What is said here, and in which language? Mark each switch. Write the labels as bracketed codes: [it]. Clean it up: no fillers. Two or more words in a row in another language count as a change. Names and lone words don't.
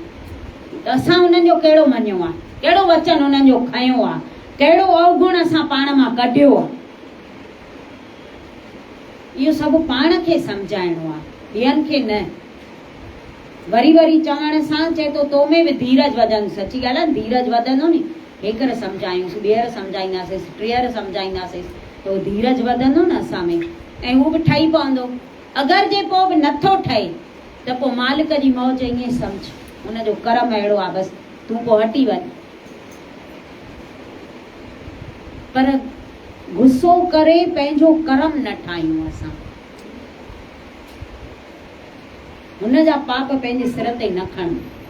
[sd] त असां उन्हनि जो कहिड़ो मञियो आहे, कहिड़ो वचन उन्हनि जो खयो आहे, कहिड़ो अवगुण असां पाण मां कढियो आहे। इहो सभु पाण खे सम्झाइणो आहे, ॿियनि खे न। वरी वरी चवण सां चए थो तो में बि धीरज वधंदो। सची ॻाल्हि आहे, धीरज वधंदो नी। हिकर सम्झायूंसि, ॿीहर सम्झाईंदासीं, टीहर सम्झाईंदासीं, तो धीरज वधंदो न असां में, ऐं उहो बि ठही पवंदो। अगरि जे पोइ बि नथो ठहे त पोइ मालिक जी मौज ईअं सम्झ, हुनजो कर्म अहिड़ो आहे, बसि तूं पोइ हटी वञ। पर गुस्सो करे पंहिंजो कर्म न ठाहियूं असां, हुनजा पाप पंहिंजे सिर ते न खणूं।